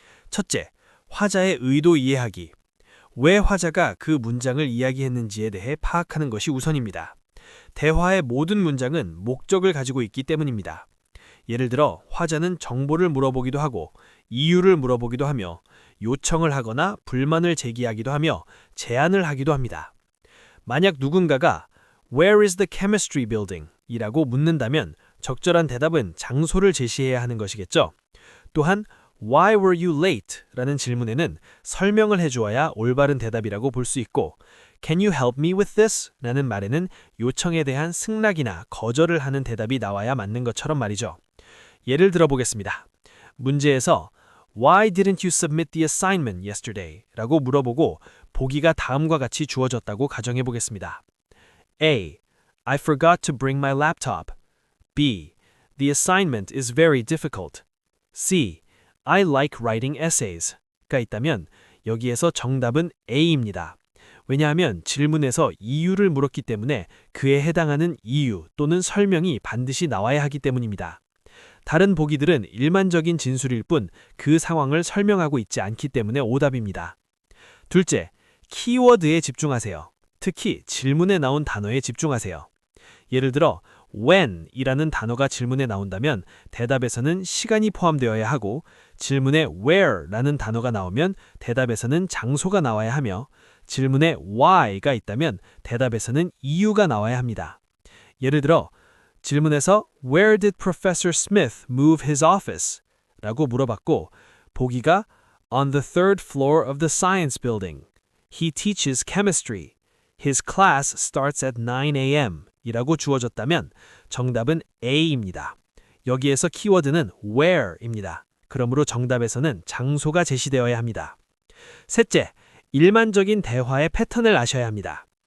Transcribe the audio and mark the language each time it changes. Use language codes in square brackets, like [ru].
[ko] 첫째, 화자의 의도 이해하기. 왜 화자가 그 문장을 이야기했는지에 대해 파악하는 것이 우선입니다. 대화의 모든 문장은 목적을 가지고 있기 때문입니다. 예를 들어 화자는 정보를 물어보기도 하고 이유를 물어보기도 하며 요청을 하거나 불만을 제기하기도 하며 제안을 하기도 합니다. 만약 누군가가 [en] Where is the chemistry building? [ko] 이라고 묻는다면 적절한 대답은 장소를 제시해야 하는 것이겠죠. 또한 [en] Why were you late? [ko] 라는 질문에는 설명을 해주어야 올바른 대답이라고 볼 수 있고 [en] Can you help me with this? [ko] 라는 말에는 요청에 대한 승낙이나 거절을 하는 대답이 나와야 맞는 것처럼 말이죠. 예를 들어보겠습니다. 문제에서 [en] Why didn't you submit the assignment yesterday? [ko] 라고 물어보고 보기가 다음과 같이 주어졌다고 가정해보겠습니다. [en] A. I forgot to bring my laptop. B. The assignment is very difficult. C. I like writing essays. [ko] 가 있다면 여기에서 정답은 A입니다. 왜냐하면 질문에서 이유를 물었기 때문에 그에 해당하는 이유 또는 설명이 반드시 나와야 하기 때문입니다. 다른 보기들은 일반적인 진술일 뿐 그 상황을 설명하고 있지 않기 때문에 오답입니다. 둘째, 키워드에 집중하세요. 특히 질문에 나온 단어에 집중하세요. 예를 들어 when 이라는 단어가 질문에 나온다면 대답에서는 시간이 포함되어야 하고 질문에 where 라는 단어가 나오면 대답에서는 장소가 나와야 하며 질문에 why가 있다면 대답에서는 이유가 나와야 합니다. 예를 들어 질문에서 [en] Where did Professor Smith move his office? [ko] 라고 물어봤고 보기가 [en] On the third floor of the science building. He teaches chemistry. His class starts at 9 a.m. [ko] 이라고 주어졌다면 정답은 A입니다. 여기에서 키워드는 where입니다. 그러므로 정답에서는 장소가 제시되어야 합니다. 셋째, 일반적인 대화의 패턴을 아셔야 합니다.